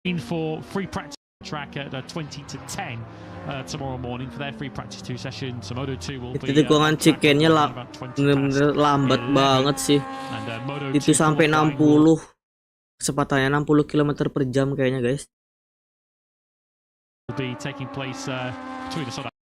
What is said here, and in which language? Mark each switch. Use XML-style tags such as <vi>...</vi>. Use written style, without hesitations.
<en>For free practice track at 20 to 10 tomorrow morning for their free practice 2 session. So Moto 2 will be</en> <id>tikungan chickennya bener-bener lambat banget sih. Itu sampai 60, kecepatannya 60 km per jam kayaknya guys.</id> <en>Will be taking place between the</en>